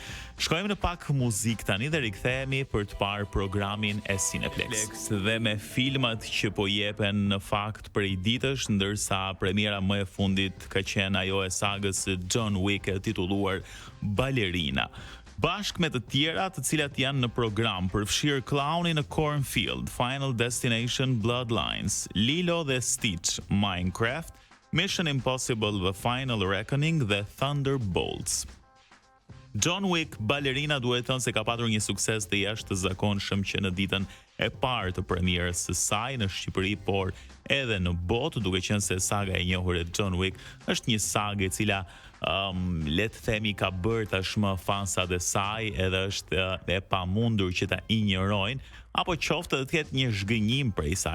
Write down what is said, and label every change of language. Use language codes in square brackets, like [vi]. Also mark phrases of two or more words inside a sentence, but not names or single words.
[sq] Shkojmë në pak muzik tani dhe rikthehemi për të parë programin e Cineplex. Dhe me filmat që po jepen në fakt prej ditësh, ndërsa premiera më e fundit ka qenë ajo e sagës John Wick e titulluar Ballerina. Bashkë me të tjera të cilat janë në program, përfshirë Clown in a Cornfield, Final Destination Bloodlines, Lilo dhe Stitch, Minecraft, Mission Impossible The Final Reckoning dhe Thunderbolts. John Wick Ballerina duhet thënë se ka patur një sukses të jashtëzakonshëm që në ditën e parë të premierës së saj në Shqipëri, por edhe në botë, duke qenë se saga e njohur e John Wick është një sagë e cila le të themi ka bërë tashmë fansat e saj edhe është e pamundur që ta injorojnë, apo qoftë të ketë një zhgënjim prej saj.